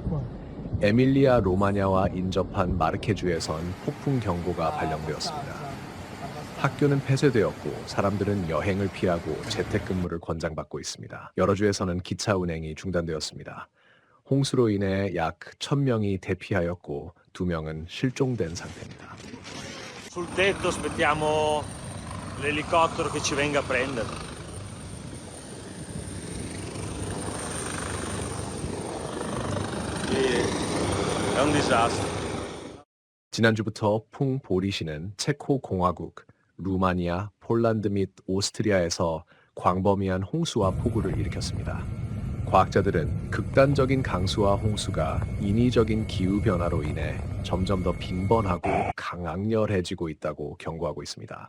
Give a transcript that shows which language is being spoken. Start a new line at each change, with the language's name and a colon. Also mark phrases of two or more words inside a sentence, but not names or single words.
Korean: 에밀리아 로마냐와 인접한 마르케주에선 폭풍 경보가 발령되었습니다. 학교는 폐쇄되었고 사람들은 여행을 피하고 재택근무를 권장받고 있습니다. 여러 주에서는 기차 운행이 중단되었습니다. 홍수로 인해 약 1,000명이 대피하였고 2명은 실종된 상태입니다.
Italian: Sul tetto aspettiamo l'elicottero che ci venga a prendere. È un disastro.
Korean: 지난주부터 풍보리시는 체코 공화국, 루마니아, 폴란드 및 오스트리아에서 광범위한 홍수와 폭우를 일으켰습니다. 과학자들은 극단적인 강수와 홍수가 인위적인 기후변화로 인해 점점 더 빈번하고 강악렬해지고 있다고 경고하고 있습니다.